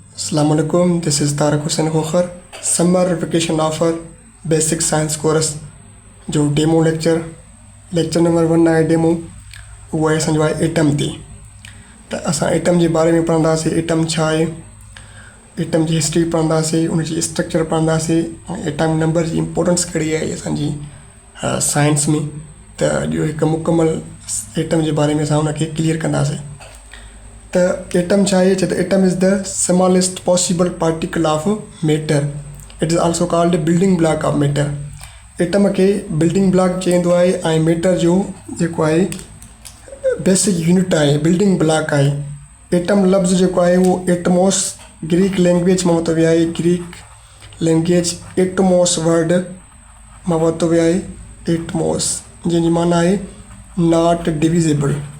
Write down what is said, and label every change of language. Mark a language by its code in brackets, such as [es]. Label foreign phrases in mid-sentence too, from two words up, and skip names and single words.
[en] Assalamualaikum, this is Tariq Hussain Khokhar, summer vacation offer basic science course [sd] जो [en] demo lecture number 1 [sd] आहे डेमो उहो आहे असांजो आहे एटम ते। त असां एटम जे बारे में पढ़ंदासीं, एटम छा आहे, एटम जी हिस्ट्री पढ़ंदासीं, उनजी स्ट्रक्चर पढ़ंदासीं, [en] atom number [sd] जी इम्पोर्टेंस कहिड़ी आहे असांजी साइंस में। त अॼु हिकु मुकमल एटम जे बारे में असां उनखे क्लियर कंदासीं। त एटम छा आहे, त [en] atom is the smallest possible particle of matter. It is also called building block of matter. [sd] एटम खे [en] building block [sd] चवंदो आहे ऐं मैटर जो जेको आहे [en] basic unit [sd] आहे, [en] building block [sd] आहे। एटम लफ़्ज़ जेको आहे उहो एटमोस [en] Greek language [sd] मां वरितो वियो आहे, [en] Greek language [sd] एटमोस वर्ड मां वरितो वियो आहे, एटमोस जंहिंजी माना आहे [en] not divisible.